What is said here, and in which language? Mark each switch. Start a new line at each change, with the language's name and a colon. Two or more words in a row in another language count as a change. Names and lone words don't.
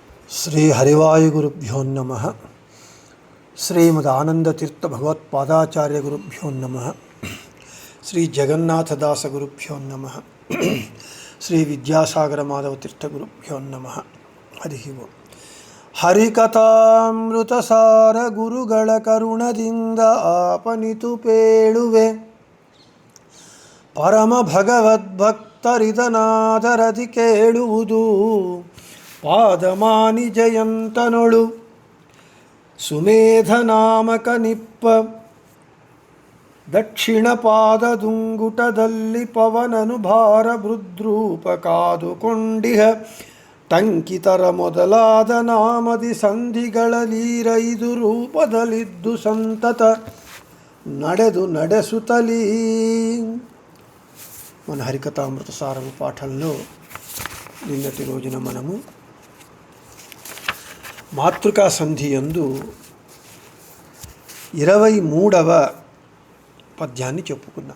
Sanskrit: శ్రీ హరివాయుగురుభ్యో నమః. శ్రీమదానందతీర్థ భగవత్పాదాచార్య గురుభ్యో నమః. శ్రీ జగన్నాథదాస గురుభ్యో నమః. శ్రీ విద్యాసాగర మాధవ తీర్థ గురుభ్యో నమః. హరి ఓం.
Kannada: ಹರಿಕಥಾಮೃತಸಾರ ಗುರುಗಳ ಕರುಣದಿಂದ ಆಪನಿತು ಪೇಳುವೆ ಪರಮ ಭಗವದ್ಭಕ್ತರಿದನಾದರದಿ ಕೇಳುವುದು ಪಾದಮಾನಿ ಜಯಂತನೊಳು ಸುಮೇಧ ನಾಮಕ ನಿಪ್ಪ ದಕ್ಷಿಣ ಪಾದದುಂಗುಟದಲ್ಲಿ ಪವನನು ಭಾರ ಬೃದ್ರೂಪ ಕಾದುಕೊಂಡಿಹ ಟಂಕಿತರ ಮೊದಲಾದ ನಾಮದಿ ಸಂಧಿಗಳಲೀರೈದು ರೂಪದಲ್ಲಿದ್ದು ಸಂತತ ನಡೆಸುತ್ತಲೀ.
Telugu: మన హరికథామృత సారము పాఠంలో నిన్నటి రోజున మనము మాతృకా సంధి యందు 23వ పద్యాన్ని చెప్పుకున్నాం.